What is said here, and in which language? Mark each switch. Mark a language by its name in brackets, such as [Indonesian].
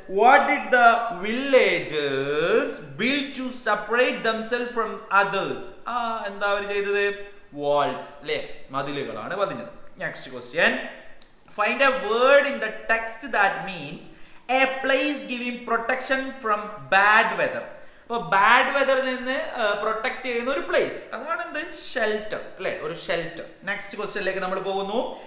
[English] What did the villagers build to separate themselves from others? [Malayalam] എന്താ അവർ ചെയ്തത്? Walls അല്ലേ, മതിലുകളാണ് പതിഞ്ഞത്. [English] Next question. Find a word in the text that means a place giving protection from bad weather. [Malayalam] അപ്പോൾ bad വെതറിൽ നിന്ന് protect ചെയ്യുന്ന ഒരു place, അതാണ് എന്ത്? Shelter അല്ലെ, ഒരു ഷെൽട്ടർ. നെക്സ്റ്റ് ക്വസ്റ്റ്യനിലേക്ക് നമ്മൾ പോകുന്നു.